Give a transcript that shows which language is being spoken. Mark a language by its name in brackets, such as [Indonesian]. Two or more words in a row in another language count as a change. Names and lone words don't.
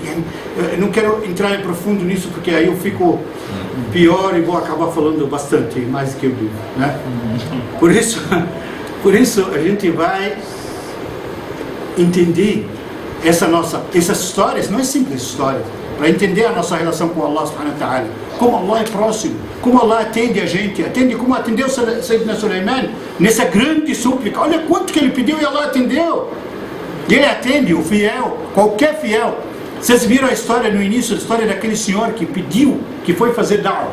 [Portuguese] Eu não quero entrar em profundo nisso, porque aí eu fico pior e vou acabar falando bastante, mais do que eu digo, né? Por isso a gente vai entender essas histórias, não é simples histórias, para entender a nossa relação com [Arabic] الله سبحانه وتعالى, [Portuguese] como Allah é próximo, como Allah atende a gente, como atendeu Sayyidina Sulaiman nessa grande súplica. Olha quanto que ele pediu e Allah atendeu. Ele atende o fiel, qualquer fiel. Vocês viram a história no início, a história daquele senhor que pediu, que foi fazer da'wah.